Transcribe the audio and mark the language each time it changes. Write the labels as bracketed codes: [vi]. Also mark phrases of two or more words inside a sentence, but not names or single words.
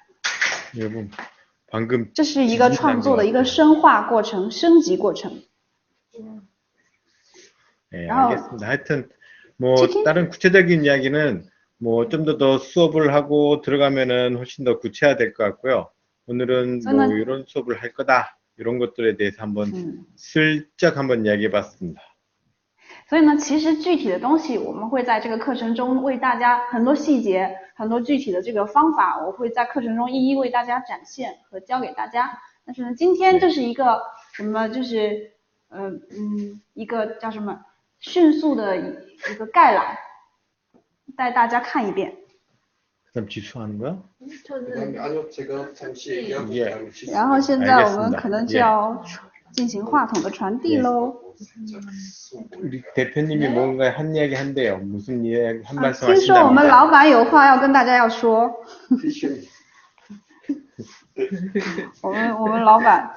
[ko] 여러분, 방금 [zh] 这是一个创作的一个深化过程、升级过程。 [ko] 네, 알겠습니다. 하여튼 뭐 다른 구체적인 이야기는 뭐 좀 더 수업을 하고 들어가면은 훨씬 더 구체화될 것 같고요. 오늘은 뭐 이런 수업을 할 거다 이런 것들에 대해서 한번 슬쩍 한번 이야기해봤습니다. [zh] 所以呢，其实具体的东西我们会在这个课程中为大家很多细节、很多具体的这个方法，我会在课程中一一为大家展现和教给大家。但是呢，今天这是一个什么？就是一个叫什么？迅速的一个概览，带大家看一遍。 [ko] 그럼 지수하는 거야? 아니요, 제가 잠시 얘기하고 예. [zh] 然后现在我们可能就要进行话筒的传递喽。 [ko] 우리 대표님이 뭔가 한 이야기 한대요. 무슨 이야기 한 말씀 [zh] 听说我们 [ko] 하신답니다. [zh] 老板有话要跟大家要说。我们老板。